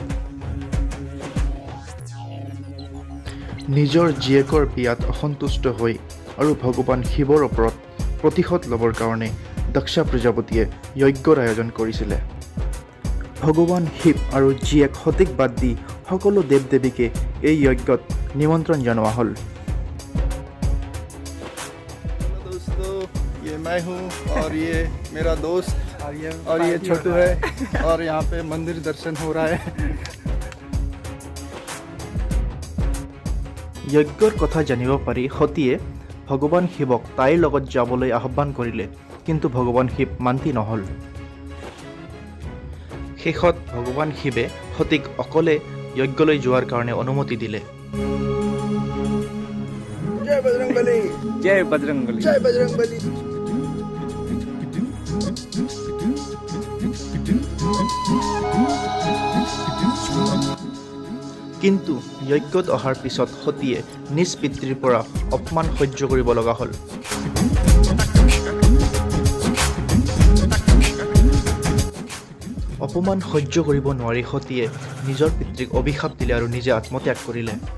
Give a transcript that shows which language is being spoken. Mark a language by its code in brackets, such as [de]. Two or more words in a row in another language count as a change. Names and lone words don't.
[as] নিজৰ জীয়েকৰ বিয়াত অসন্তুষ্ট হৈ আৰু ভগৱান শিৱৰ ওপৰত প্ৰতিশোধ ল'বৰ কাৰণে দক্ষ প্ৰজাপতিয়ে যজ্ঞৰ আয়োজন কৰিছিলে। ভগৱান শিৱ আৰু জীয়েক সতীক বাদ দি সকলো দেৱ দেৱীকে এই যজ্ঞত নিমন্ত্ৰণ জনোৱা হ'ল। [hi] मैं हूँ और ये मेरा दोस्त और ये छोटू है और यहाँ पे मंदिर दर्शन हो रहा है। [as] যজ্ঞৰ কথা জানিব পাৰি সতীয়ে ভগৱান শিৱক তাইৰ লগত যাবলৈ আহ্বান কৰিলে, কিন্তু ভগৱান শিৱ মান্তি নহ'ল। শেষত ভগৱান শিৱে সতীক অকলে যজ্ঞলৈ যোৱাৰ কাৰণে অনুমতি দিলে। [hi] जय बजरंगबली, जय बजरंगबली, जय बजरंगबली। [as] কিন্তু যজ্ঞত অহাৰ পিছত সতীয়ে নিজ পিতৃৰ পৰা অপমান সহ্য কৰিব লগা হ'ল। অপমান সহ্য কৰিব নোৱাৰি সতীয়ে নিজৰ পিতৃক অভিশাপ দিলে আৰু নিজে আত্মত্যাগ কৰিলে।